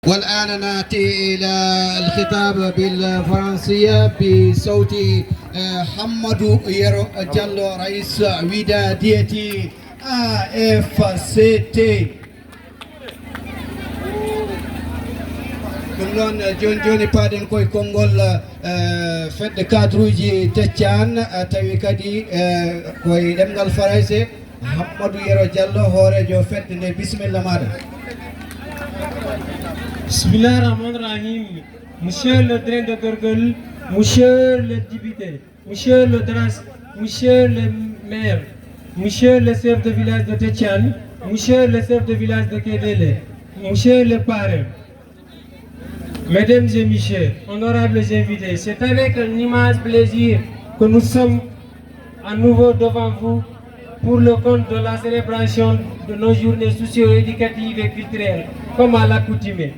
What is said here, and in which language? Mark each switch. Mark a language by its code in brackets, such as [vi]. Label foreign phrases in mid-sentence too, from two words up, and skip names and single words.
[ar] والآن نأتي إلى الخطاب بالفرنسية بصوت حمد يرو جالو رئيس ودادية AFCT. [ff] ɗum noon joni joni paaɗen koye konngol fedde cadre uji Tetiane tawi kadi koye ɗemgal français Hammadou Yero Diallo hoorejo fedde nde bisimilla maɗa. [ar] بسم الله الرحمن الرحيم. [fr] Monsieur le drain de Gorgol, monsieur le député, monsieur le DRAS, monsieur le maire, monsieur le chef de village de Tetiane, monsieur le chef de village de Kédélé, monsieur le parrain, mesdames et messieurs, honorables invités, c'est avec un immense plaisir que nous sommes à nouveau devant vous pour le compte de la célébration de nos journées socio-éducatives et culturelles, comme à l'accoutumée.